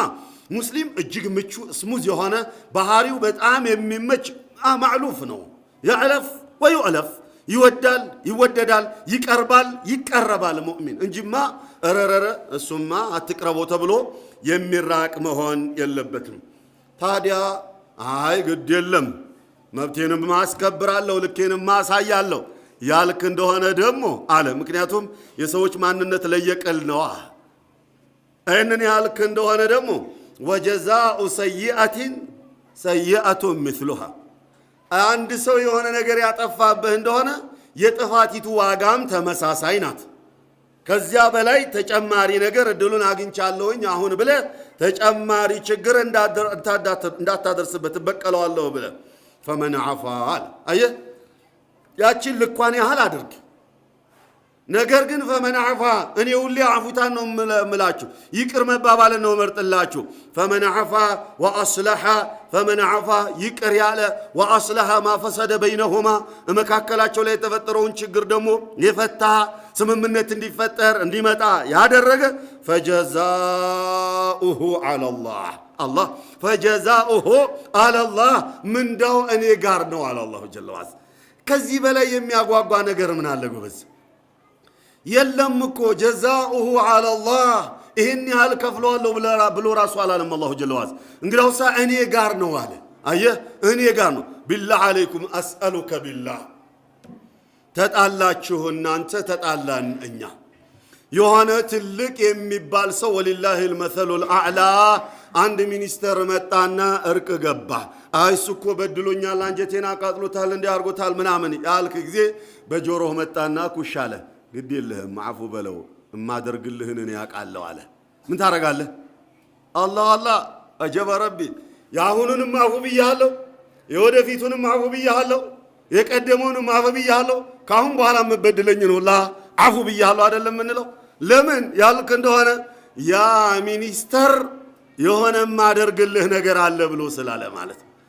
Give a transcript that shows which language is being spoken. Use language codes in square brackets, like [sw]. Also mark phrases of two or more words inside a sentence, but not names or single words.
[am] ሙስሊም እጅግ ምቹ ስሙዝ የሆነ ባህሪው በጣም የሚመች ማዕሉፍ ነው [ar] يألف ويؤلف [am] ይወዳል ይወደዳል ይቀርባል ይቀርባል ሙእሚን እንጂማ ረረረ እሱማ አትቅረቦ ተብሎ የሚራቅ መሆን የለበትም ታዲያ አይ ግድ የለም መብቴንም ማስከብራለሁ ልኬንም ማሳያለሁ ያልክ እንደሆነ ደግሞ አለ ምክንያቱም የሰዎች ማንነት ለየቀል ነው አይነን ያልክ እንደሆነ ደግሞ [ar] وجزاء سيئة سيئة مثلها [am] አንድ ሰው የሆነ ነገር ያጠፋብህ እንደሆነ የጥፋቲቱ ዋጋም ተመሳሳይ ናት ከዚያ በላይ ተጨማሪ ነገር እድሉን አግኝቻለሁኝ አሁን ብለ ተጨማሪ ችግር እንዳታደርስበት በቀለዋለሁ ብለ [ar] فمن عفا [am] አየህ ያችን ልኳን ያህል አድርግ ነገር ግን [ar] فمن عفا [am] እኔ ሁሌ አፉታን ነው ምላችሁ ይቅር መባባልን ነው መርጥላችሁ [ar] فمن عفا واصلح فمن عفا [am] ይቅር ያለ [ar] واصلح ما فسد بينهما [am] መካከላቸው ላይ የተፈጠረውን ችግር ደግሞ የፈታ ስምምነት እንዲፈጠር እንዲመጣ ያደረገ [ar] فجزاؤه على الله فجزاؤه على الله [am] ምንዳው እኔ ጋር ነው [ar] على الله جل وعلا [am] ከዚህ በላይ የሚያጓጓ ነገር ምን አለ ጎበዝ የለም እኮ [ar] جزاؤه على الله [am] ይሄን ያህል ከፍሏለሁ ብሎ ራሱ አላለም [ar] الله جل وعلا [am] እንግዲያውሳ እኔ ጋር ነው አለ አየህ እኔ ጋር ነው [ar] بالله عليكم اسالك بالله [am] ተጣላችሁ እናንተ ተጣላን እኛ የሆነ ትልቅ የሚባል ሰው [ar] ولله المثل الاعلى [am] አንድ ሚኒስተር መጣና እርቅ ገባ አይሱኮ በድሎኛል አንጀቴና አቃጥሎታል እንዲያርጎታል ምናምን ያልክ ጊዜ በጆሮህ መጣና ኩሻለ ግድ የለህም አፉ በለው እማደርግልህን እኔ ያቃለው አለ ምን ታረጋለህ አላህ አጀበ ረቢ ያሁኑንም አፉ ብያለሁ የወደፊቱንም አፉ ብያለሁ የቀደመውንም አፉ ብያለሁ ካሁን በኋላ መበደለኝ ነው አፉ ብያለሁ አይደለም እንለው ለምን ያልክ እንደሆነ ያ ሚኒስተር የሆነ ማደርግልህ ነገር አለ ብሎ ስላለ ማለት